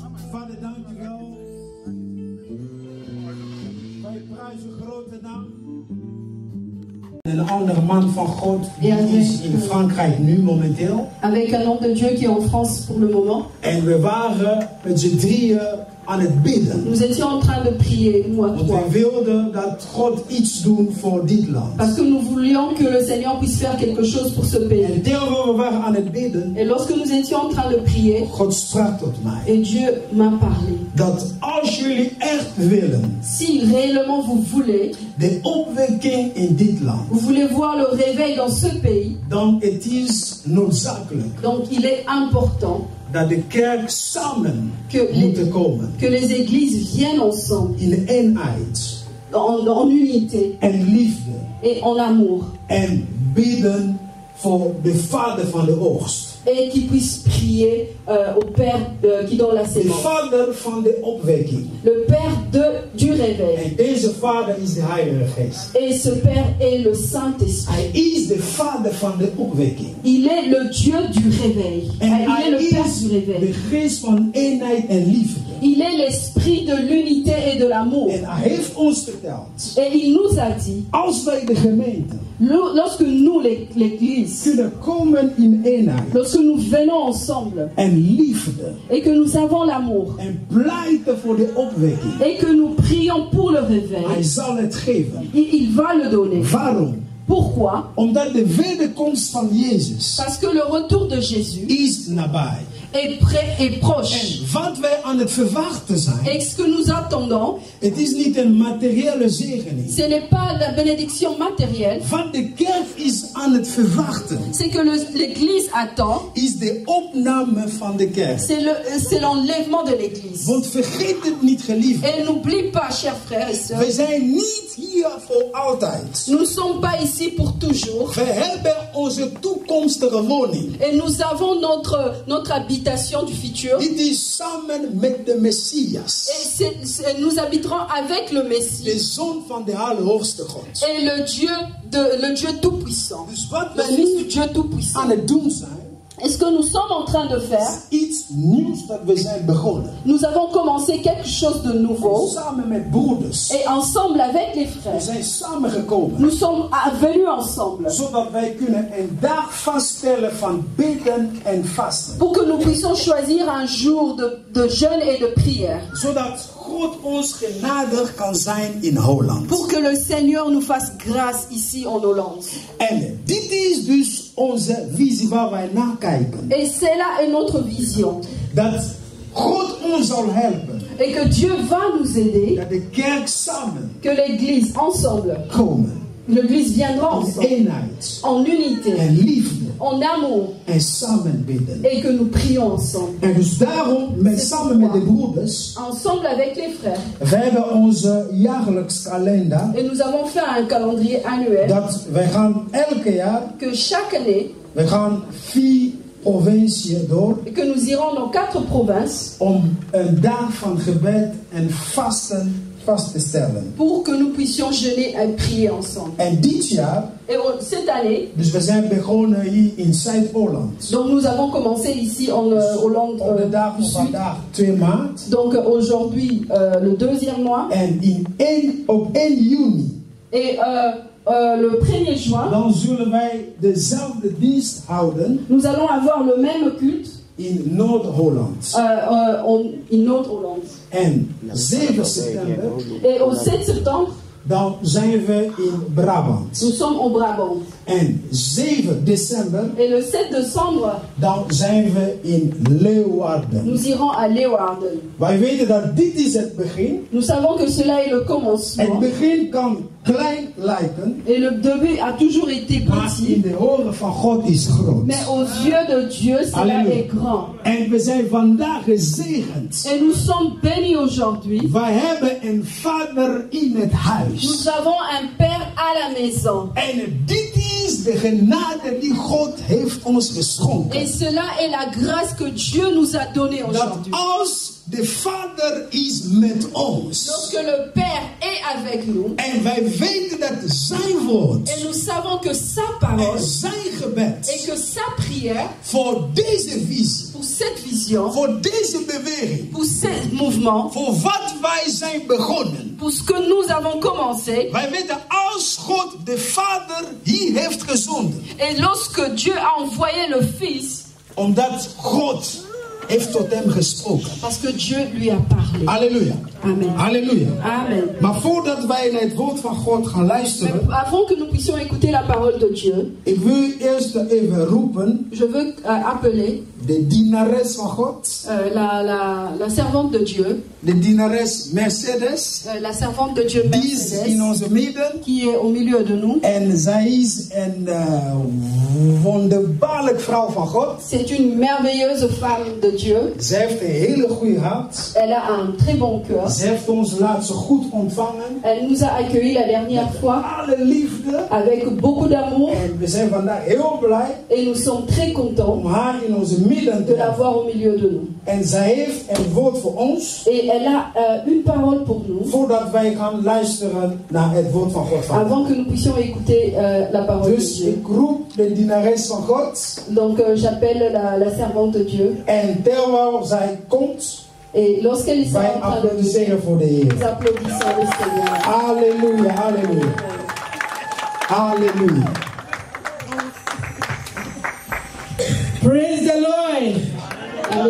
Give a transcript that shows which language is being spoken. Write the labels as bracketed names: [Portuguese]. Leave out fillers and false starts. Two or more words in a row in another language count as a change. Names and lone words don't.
[Dutch] Vader, dank u wel. Wij prijzen uw grote naam. Een andere man van God die is in Frankrijk nu momenteel. [French] Avec un homme de Dieu qui est en France pour le moment. [Dutch] En we waren met z'n drieën aan het bidden. [French] Nous étions en train de prier, nous à [Dutch] Want [French] trois. [Dutch] wij wilden dat God iets doen voor dit land. [French] Parce que nous voulions que le Seigneur puisse faire quelque chose pour ce pays. [Dutch] En terwijl we waren aan het bidden, [French] Et lorsque nous étions en train de prier, [Dutch] God sprak tot mij. [French] et Dieu m'a parlé. [Dutch] Dat als jullie echt willen, [French] Si réellement vous voulez, [Dutch] de opwekking in dit land, [French] vous voulez voir le réveil dans ce pays, [Dutch] dan het is noodzakelijk [French] donc il est important [Dutch] dat de kerk samen [French] que [Dutch] moet komen. [French] que les églises viennent ensemble, [Dutch] In eenheid [French] en unité [Dutch] en liefde. [French] et en amour. [Dutch] En bidden voor de vader van de oogst. [French] Et qui puissent prier au Père qui donne la [Dutch] De [French] sémence. [Dutch] vader van de opwekking. [French] Le Père du réveil. [Dutch] En deze vader is de Heilige Geest. [French] Et ce Père est le Saint-Esprit. [Dutch] Hij is de vader van de opwekking. [French] Il est le Dieu du réveil. [Dutch] En [French] Il est [Dutch] hij [French] le Père [Dutch] is [French] du [Dutch] de [French] réveil. [Dutch] geest van eenheid en liefde. [French] Il est l'esprit de l'unité et de l'amour. [Dutch] En hij heeft ons verteld, [French] Et il nous a dit, [Dutch] als wij de gemeente [French] lorsque nous, l'Église, [Dutch] kunnen komen in eenheid [French] lorsque nous venons ensemble [Dutch] en liefde [French] et que nous avons l'amour [Dutch] en pleiten voor de opwekking, [French] et que nous prions pour le [Dutch] hij [French] réveil, [Dutch] zal het geven. [French] il va le donner. [Dutch] Waarom? [French] Pourquoi? [Dutch] Omdat de wederkomst van Jezus [French] Parce que le retour de Jésus [Dutch] is nabij. [French] est prêt et proche. [Dutch] En wat wij aan het verwachten zijn, [French] Et ce que nous attendons, [Dutch] het is niet een materiële zegening. [French] ce n'est pas la bénédiction matérielle, [Dutch] Wat de kerk is aan het verwachten, [French] c'est que l'Église attend, [Dutch] is de opname van de kerk. [French] c'est l'enlèvement de l'Église. [Dutch] Want vergeet het niet, geliefd. [French] Et n'oublie pas, chers frères et sœurs, [Dutch] We zijn niet hier voor altijd. [French] nous ne sommes pas ici pour toujours. [Dutch] We hebben onze toekomstige woning. [French] Et nous avons notre habitation du futur. [Dutch] Dit is samen met de Messias, [French] Et nous habiterons avec le [Dutch] de [French] Messie [Dutch] Zoon van de Allerhoogste God. [French] et le Dieu Tout-Puissant. [Dutch] Dus wat [French] Le [Dutch] we [French] Fils du [Dutch] nu [French] Dieu Tout-Puissant. [Dutch] aan het doen zijn, [French] Et ce que nous sommes en train de faire, [Dutch] iets nieuws dat we zijn begonnen. [French] nous avons commencé quelque chose de nouveau. [Dutch] Samen met broeders. [French] Et ensemble avec les [Dutch] We [French] frères, [Dutch] zijn samengekomen. [French] nous sommes venus ensemble [Dutch] Zodat wij kunnen een dag vaststellen van bidden en vasten. [French] pour que nous puissions choisir un jour de jeûne et de prière. [Dutch] Zodat God ons genadig kan zijn in Holland. [French] Pour que le Seigneur nous fasse grâce ici en Hollande. [Dutch] En dit is dus onze visie waar wij naar kijken. [French] Et c'est là notre vision. [Dutch] Dat God ons zal helpen. [French] Et que Dieu va nous aider, [Dutch] Dat de kerk samen [French] que l'Église ensemble, [Dutch] komen. [French] l'Église viendra [Dutch] In [French] ensemble, [Dutch] eenheid [French] en unité, [Dutch] en liefde. [French] en amour, [Dutch] En samen bidden. [French] et que nous prions ensemble. [Dutch] En dus daarom, samen met de broeders, [French] Ensemble avec les frères. [Dutch] we hebben onze jaarlijks kalender. [French] Et nous avons fait un calendrier annuel [Dutch] Dat wij gaan elke jaar, [French] que chaque année, [Dutch] we gaan 4 provinciën door. [French] et que nous irons dans 4 provinces [Dutch] Om een dag van gebed en vasten vast te stellen. [French] pour que nous puissions jeûner et prier ensemble. [Dutch] En dit jaar, [French] Et cette année, [Dutch] dus we zijn begonnen hier in Zuid-Holland. [French] donc nous avons commencé ici en Hollande [Dutch] Op de dag [French] du [Dutch] van [French] Sud. [Dutch] vandaag 2 maart. [French] Donc aujourd'hui, le 2e mois. [Dutch] En op 1 juni, [French] Et le 1er juin, [Dutch] dan zullen wij dezelfde dienst houden [French] nous allons avoir le même culte [Dutch] in Noord-Holland. [French] in Noord-Hollande. [Dutch] En 7 september, [French] Et au 7 septembre, [Dutch] dan zijn we in Brabant. [French] nous sommes au Brabant. [Dutch] En 7 december, [French] Et le 7 décembre, [Dutch] dan zijn we in Leeuwarden. [French] nous irons à Leeuwarden. [Dutch] Wij weten dat dit is het begin. [French] Nous savons que cela est le [Dutch] Het [French] commencement. [Dutch] begin kan klein lijken, [French] Et le début a toujours été [Dutch] maar in [French] petit. [Dutch] de ogen van God is groot. [French] Mais aux yeux de Dieu, cela Alléluia. est grand. [Dutch] En we zijn vandaag gezegend. [French] Et nous sommes bénis aujourd'hui. [Dutch] Wij hebben een vader in het huis. [French] Nous avons un Père à la maison. [Dutch] En dit is de genade die God heeft ons geschonken. [French] Et cela est la grâce que Dieu nous a donnée [Dutch] Dat [French] aujourd'hui. [Dutch] als de vader is met ons. [French] Lorsque le Père est avec nous, [Dutch] En wij weten dat zijn woord [French] et nous savons que sa [Dutch] en [French] parole [Dutch] zijn gebed [French] et que sa prière [Dutch] voor deze visie [French] pour pour cette vision, [Dutch] voor deze beweging, [French] pour ce mouvement, [Dutch] voor wat wij zijn begonnen. [French] pour ce que nous avons commencé. [Dutch] Wij weten, als God de Vader hier heeft gezonden, [French] Et lorsque Dieu a envoyé le Fils, [Dutch] omdat God heeft tot hem gesproken. [French] parce que Dieu lui a parlé. [Dutch] Halleluja. [French] Amen. [Dutch] Halleluja. [French] Amen. [Dutch] Maar voordat wij naar het woord van God gaan [French] Mais [Dutch] luisteren, [French] avant que nous puissions écouter la parole de Dieu, [Dutch] ik wil u eerst even roepen, [French] je veux appeler [Dutch] de dienares van God, [French] la servante de Dieu, [Dutch] de dienares Mercedes, [French] la servante de Dieu [Dutch] die is in [French] Mercedes, [Dutch] onze midden. [French] qui est au milieu de nous. [Dutch] En zij is een wonderbaarlijk vrouw van God. [French] C'est une merveilleuse femme de Dieu. [Dutch] Zij heeft een hele goede hart. [French] Elle a un très bon cœur. [Dutch] Ze heeft ons laatst goed ontvangen. [French] Elle nous a accueillis la dernière fois [Dutch] Alle liefde. [French] avec beaucoup d'amour [Dutch] En we zijn vandaag heel blij [French] et nous sommes très contents [Dutch] om haar in onze midden te [French] de [Dutch] hebben. [French] l'avoir au milieu de nous. [Dutch] En zij heeft een woord voor ons. [French] Et elle a une parole pour nous [Dutch] Voordat wij gaan luisteren naar het woord van God. [French] avant que nous puissions écouter la parole de [Dutch] Dus [French] Dieu. [Dutch] ik roep de dienares van God. [French] Donc j'appelle la servante de Dieu. [Dutch] En terwijl zij komt, [French] Et lorsqu'elle sera [Dutch] wij [French] en train de [Dutch] applaudisseren voor de Heer. [French] nous applaudissons le Seigneur. [Dutch] Halleluja, halleluja. Halleluja. [English] Praise the Lord. [Dutch] God